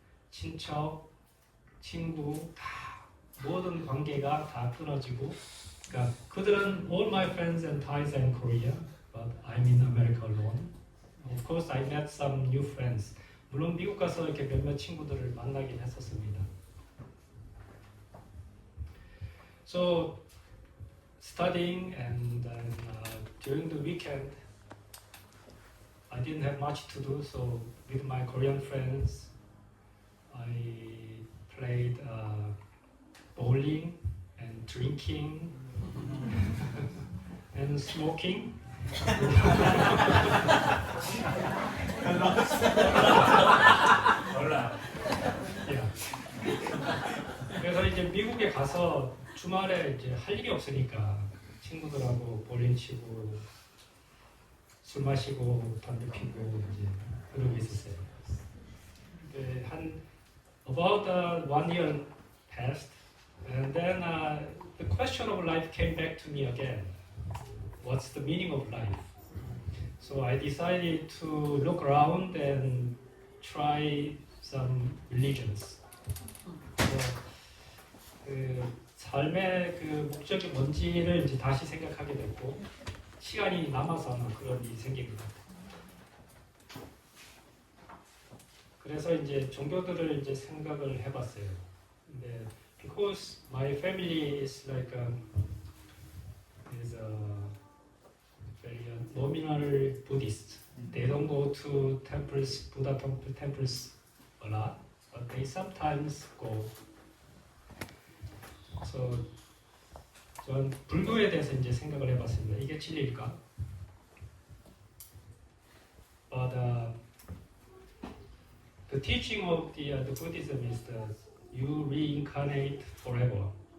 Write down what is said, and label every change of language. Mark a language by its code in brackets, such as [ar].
[ko] 친척, 친구 다 모든 관계가 다 끊어지고 그들은 [en] all my friends and ties are in Korea, but I'm in America alone. Of course, I met some new friends. [ko] 물론 미국 가서 이렇게 몇몇 친구들을 만나긴 했었습니다. [en] So studying and then during the weekend, I didn't have much to do. So with my Korean friends, I played bowling and drinking and smoking. [ko] 몰라. 예. 그래서 이제 미국에 가서 주말에 이제 할 일이 없으니까 친구들하고 볼링 치고 술 마시고 담배 피고 이제 그러고 있었어요. 근데 한 [en] about 1 year passed, and then the question of life came back to me again. What's the meaning of life? So I decided to look around and try some religions. [ko] 그 삶의 그 목적이 뭔지를 이제 다시 생각하게 됐고 시간이 남아서 그런 일이 생긴 것 같아요. 그래서 이제 종교들을 이제 생각을 해봤어요. 근데 [en] because my family is like is a very nominal Buddhist. They don't go to temples, Buddha temples a lot, but they sometimes go. [ko] 그래서 전 불교에 대해서 이제 생각을 해봤습니다. 이게 진리일까? [en] But the teaching of the Buddhism is that you reincarnate forever.